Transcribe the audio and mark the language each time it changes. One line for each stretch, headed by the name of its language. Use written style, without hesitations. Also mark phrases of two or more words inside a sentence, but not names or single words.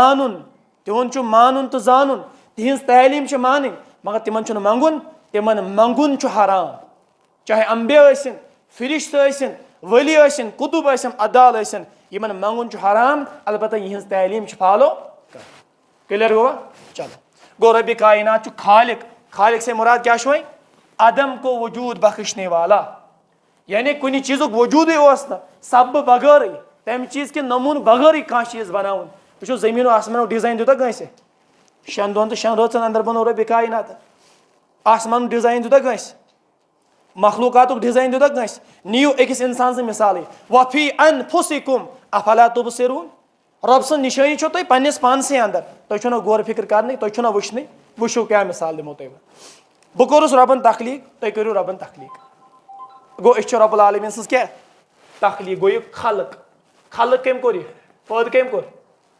Kashmiri: مانُن تہٕ زانُن تِہنٛز تعلیٖم چھِ مانٕنۍ مگر تِمن چھُنہٕ منٛگُن تِمن منٛگُن چھُ حرام چاہے انبیا ٲسِن فرشتہٕ ٲسِن ولی ٲسِن کُتُب ٲسِن ابدال ٲسِن یِمن منٛگُن چھُ حرام البتہ یِہنٛز تعلیٖم چھِ فالو کرٕنۍ کلیئر گوٚوا چلو گو ربِ کائنات چھُ خالق سے مراد کیا چھُ وۄنۍ
Urdu: عدم کو وجود بخشنے والا
Kashmiri: یعنی کُنہِ چیٖزُک وجوٗدٕے اوس نہٕ سببہٕ بغٲرٕے تمہِ چیٖز کہِ نموٗنہٕ بغٲرٕے کانٛہہ چیٖز بناوُن وٕچھو زٔمیٖن و آسمانُک ڈِزاین دیُتا کٲنٛسہِ 6 دۄہن تہٕ 6 رٲژن اندر بنوو ربِ کائنات آسمانُک ڈِزاین دیُتا کٲنٛسہِ مخلوٗقاتُک ڈِزاین دیُتا کٲنٛسہِ نِیِو أکِس اِنسان سٕنٛز مثالٕے
Arabic: وفی انفسکم افلا تبصرون
Kashmiri: رۄب سٕنٛز نِشٲنی چھو تۄہہِ پننس پانسٕے اندر تۄہہِ چھو نہ غور فکر کرنٕے تۄہہِ چھو نہ وٕچھنٕے وٕچھو کیاہ مثال دِمو تۄہہِ بہٕ کوٚرُس رۄبن تخلیٖق تُہۍ کٔرِو رۄبن تخلیٖق گوٚو أسۍ چھِ رۄب العالمیٖن سٕنٛز کیاہ تخلیٖق گوٚو یہِ خلق کٔمۍ کوٚر یہِ پٲدٕ کٔمۍ کوٚر